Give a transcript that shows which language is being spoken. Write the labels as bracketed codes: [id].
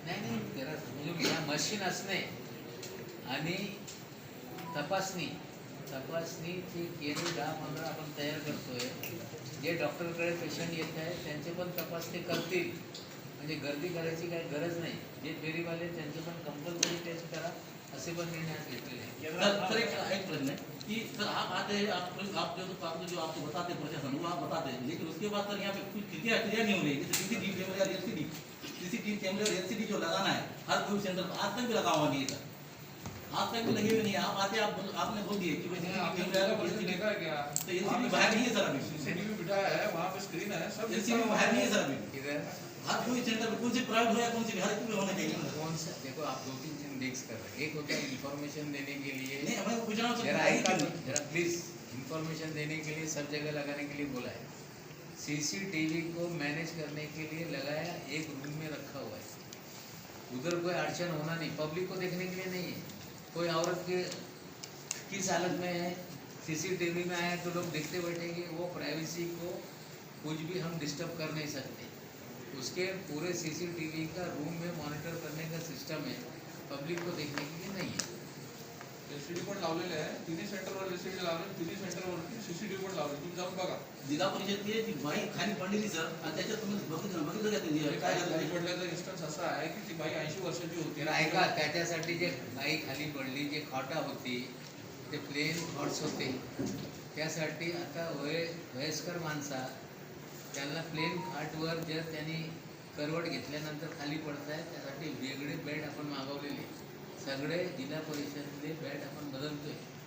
[mr] नाही त्याला म्हणजे या मशीन असणे आणि तपासणीची केंद्र 10-15 आपण तयार करतोय. जे डॉक्टरकडे पेशंट येत आहे त्यांचे पण तपासणी करतील. म्हणजे गर्दी करायची काही गरज नाही. जे फेरीवाले त्यांचे पण कंपल्सरी टेस्ट करा असे पण निर्णय घेतलेले आहेत. [hi] सर एक प्रश्न है कि सर आप आते हैं, आप जो आपको बताते हैं प्रशासन वो आप बताते हैं, लेकिन उसके बाद सर यहाँ पे कुछ क्रिया नहीं हो रही. जैसे CCTV कैमरे और CCTV कैमरे और LCD जो लगाना है हर कोई सेंटर पर आज तक भी लगा हुआ नहीं है सर. आज तक भी लगे हुए नहीं है. आप आते आपने बोल दिए कि LCD बाहर नहीं है सर अभी. CCTV बिठाया है, वहाँ पे स्क्रीन है, सब LCD बाहर नहीं है सर अभी. इधर हर कोई सेंटर में कौन सी प्राइवेट हो या कौन सी हर एक में होना चाहिए ना। कौन सा देखो आप दो तीन चीज मिक्स कर रहे हैं। एक होता है इन्फॉर्मेशन देने के लिए, नहीं हमें पूछना जरा प्लीज इन्फॉर्मेशन देने के लिए सब जगह लगाने के लिए बोला है। सीसीटीवी को मैनेज करने के लिए लगाया, एक रूम में रखा हुआ है, उधर कोई अड़चन होना नहीं, पब्लिक को देखने के लिए नहीं है। कोई औरत के किस हालत में है सीसीटीवी में आया तो लोग देखते बैठेंगे, वो प्राइवेसी को कुछ भी हम डिस्टर्ब कर नहीं सकते। उसके पूरे सीसीटीवी का रूम में मॉनिटर करने का सिस्टम है, पब्लिक को देखने के लिए नहीं है। [mr] एलसीडी पण लावलेले आहे, तिन्ही सेंटरवर एलसीडी लावले, तिन्ही सेंटरवरती सीसीटीव्ही पण लावले, तुम्ही जाऊन बघा. जिल्हा परिषदची जी बाई खाली पडलेली सर, आणि त्याच्यात तुम्ही बघितलं का ते काय खाली झालं? पडल्याचा इन्स्टन्स असा आहे की ती बाई 80 वर्षाची होती. तर ऐका, त्याच्यासाठी जे बाई खाली पडली, जे खाटा होती ते प्लेन हॉर्स होते, त्यासाठी आता वयस्कर माणसा त्यांना प्लेन खाटवर जर त्यांनी करवट घेतल्यानंतर खाली पडत आहे, त्यासाठी वेगळे बेड आपण मागवलेले, सगळे जिल्हा परिषदले बेड आपण बदलतोय.